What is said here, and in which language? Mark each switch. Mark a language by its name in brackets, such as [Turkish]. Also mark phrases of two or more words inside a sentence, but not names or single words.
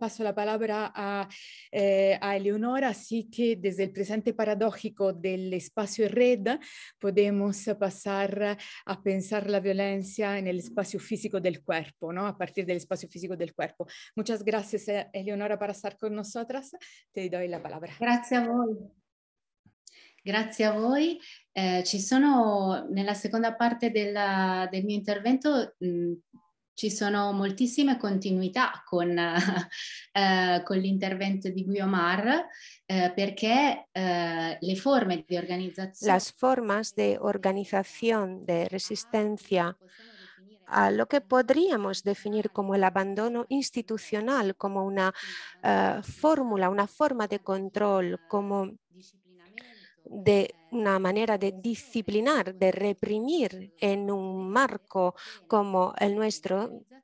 [Spanish] Paso la palabra a Eleonora, así que desde el presente paradójico del espacio en red podemos pasar a pensar la violencia en el espacio físico del cuerpo, ¿no? A partir del espacio físico del cuerpo. Muchas gracias, Eleonora, por estar con nosotras. Te doy la palabra. [Italian] Grazie a voi. Grazie a voi. Ci sono, nella seconda parte del mio intervento, ci sono moltissime continuità con l'intervento di Guiomar, perché le forme di organizzazione... [Spanish] Las formas de organización de resistencia a lo que podríamos definir como el abandono institucional, como una fórmula, una forma de control, como de una manera de disciplinar, de reprimir en un marco como el nuestro.